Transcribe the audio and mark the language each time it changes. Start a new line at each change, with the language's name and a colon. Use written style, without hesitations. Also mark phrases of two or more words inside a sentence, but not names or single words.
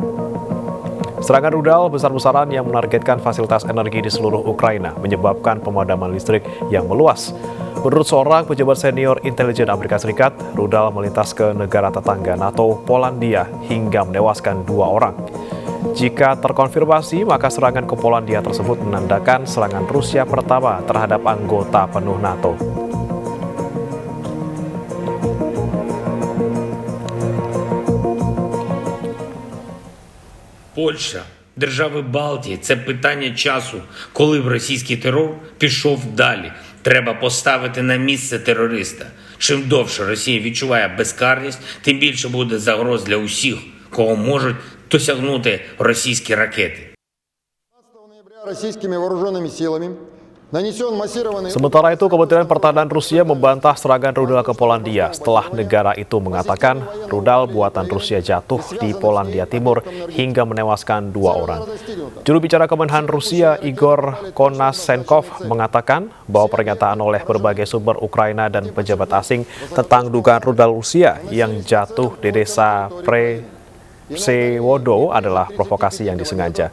Indonesian: Serangan rudal besar-besaran yang menargetkan fasilitas energi di seluruh Ukraina menyebabkan pemadaman listrik yang meluas. Menurut seorang pejabat senior intelijen Amerika Serikat, rudal melintas ke negara tetangga NATO, Polandia, hingga menewaskan 2 orang. Jika terkonfirmasi, maka serangan ke Polandia tersebut menandakan serangan Rusia pertama terhadap anggota penuh NATO.
Ukrainian: Польща, держави Балтії – це питання часу, коли б російський терор пішов далі. Треба поставити на місце терориста. Чим довше Росія відчуває безкарність, тим більше буде загроз для усіх, кого можуть досягнути російські ракети.
Russian: 15 ноября российскими вооруженными силами
Indonesian: Sementara itu, Kementerian Pertahanan Rusia membantah serangan rudal ke Polandia setelah negara itu mengatakan rudal buatan Rusia jatuh di Polandia Timur hingga menewaskan 2 orang. Juru bicara Kemenhan Rusia, Igor Konasenkov, mengatakan bahwa pernyataan oleh berbagai sumber Ukraina dan pejabat asing tentang dugaan rudal Rusia yang jatuh di desa Przewodo adalah provokasi yang disengaja.